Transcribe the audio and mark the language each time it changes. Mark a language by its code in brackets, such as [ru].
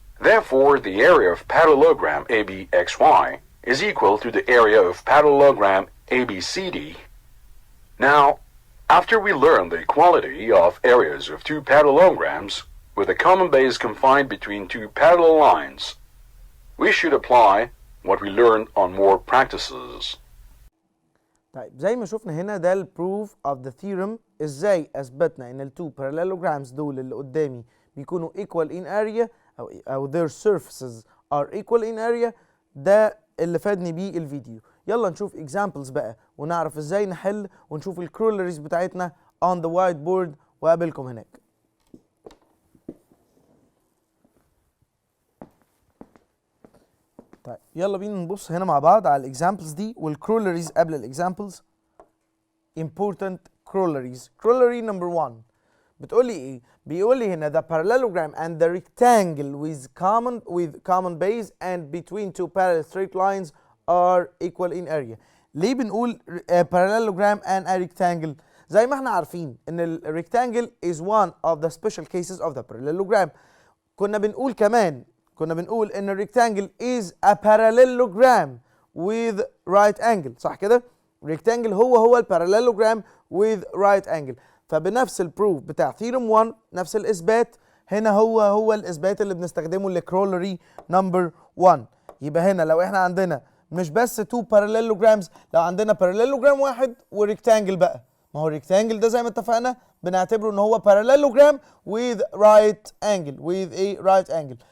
[en] Therefore, the area of parallelogram ABXY is equal to the area of parallelogram ABCD. Now, after we learn the equality of areas of two parallelograms with a common base confined between two parallel lines, we should apply what we learned on more practices. [ar] طيب زي ما شفنا هنا ده البروف اوف ذا ثيورم، ازاي اثبتنا ان التو parallelograms دول اللي قدامي بيكونوا equal in area او [en] their surfaces are equal in area. [ar] ده اللي فادني بيه الفيديو. يلا نشوف examples بقى ونعرف ازاي نحل ونشوف الكرولريز بتاعتنا [en] on the whiteboard [ar] وقابلكم هناك. طيب يلا بينا نبص هنا مع بعض على الاكزامبلز دي والكرولريز قبل الاكزامبلز. [en] important corollaries. corollary number 1 [ar] بتقول لي ايه؟ بيقول لي هنا [en] the parallelogram and the rectangle with common base and between two parallel straight lines are equal in area. [ar] ليه بنقول [en] parallelogram and a rectangle؟ [ar] زي ما احنا عارفين ان [en] ال rectangle is one of the special cases of the parallelogram. [ar] كنا بنقول ان [en] ال rectangle is a parallelogram with right angle، [ar] صح كده؟ [en] rectangle هو ال parallelogram with right angle. [ar] فبنفس البروف بتاع ثيرم 1 نفس الاثبات هنا هو الاثبات اللي بنستخدمه لكرولري نمبر 1. يبقى هنا لو احنا عندنا مش بس 2 parallelograms، لو عندنا parallelogram واحد وريكتانجل بقى، ما هو الريكتانجل ده زي ما اتفقنا بنعتبره ان هو [en] parallelogram with right angle [ar] with a right angle.